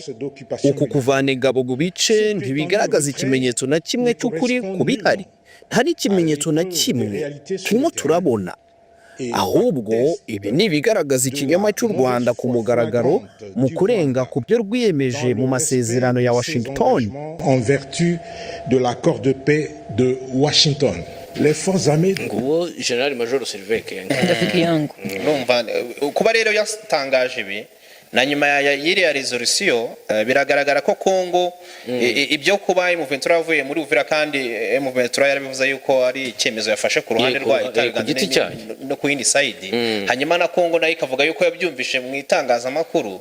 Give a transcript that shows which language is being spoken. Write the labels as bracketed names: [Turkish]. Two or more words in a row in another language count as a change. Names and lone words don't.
[Kinyarwanda] Uku kuvana ingabo mu bice ntibigaragaza ikimenyetso na kimwe cy'ukuri ku bihari. Nta n'ikimenyetso na kimwe turimo turabona, ahubwo ibi ni ibigaragaza ikinyoma cy'u Rwanda ku mugaragaro mu kurenga ku byo rwiyemeje mu masezerano ya Washington. [French] En vertu de l'accord de paix de Washington, les forces armées [Kinyarwanda] Nguwo General Major Sylvain Kenga. [Swahili] rafiki yangu [Kinyarwanda] Urumva kuba rero yatangaje ibi na nyuma ya yiriya resolution biragaragara ko Kongo ibyo kuba M23 yavuye muri Uvira kandi M23 yarabivuze yuko ari icyemezo yafashe ku ruhande rwayo no ku yindi side, hanyuma na Kongo nayo ikavuga yuko yabyumvishe mu itangazamakuru.